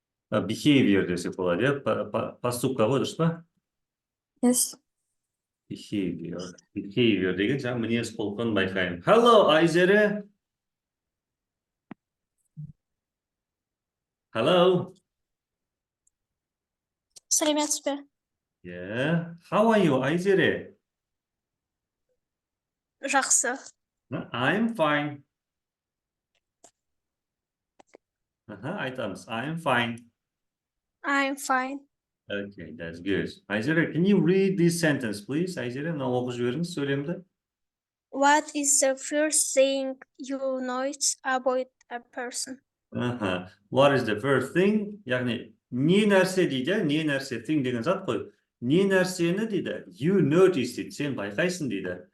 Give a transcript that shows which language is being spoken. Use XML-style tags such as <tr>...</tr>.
<kk>Behavior desek болады, иә? Поступка ғой, дұрыс па?</kk> <en>Yes. Behavior.</en> <kk>Behavior деген жаңа мінез құлқын байқаймын.</kk> <en>Hello, Айзере. Hello.</en> <kk>Сәлеметсіз бе?</kk> <en>Yeah. How are you, Айзере?</en> <kk>Жақсы.</kk> <en>I'm fine.</en> <kk>Айтамыз.</kk> <en>I'm fine. I'm fine. Okay, that's good. Айзере, can you read this sentence, please?</en> <kk>Айзере, мына оқып жіберіңіз сөйлемді.</kk> <en>What is the first thing you notice about a person? What is the first thing?</en> <kk>Яғни, не нәрсе дейді, не нәрсе, thing деген зат қой. Не нәрсені дейді,</kk> <en>you notice</en> <kk>дейді, сен байқайсың дейді.</kk>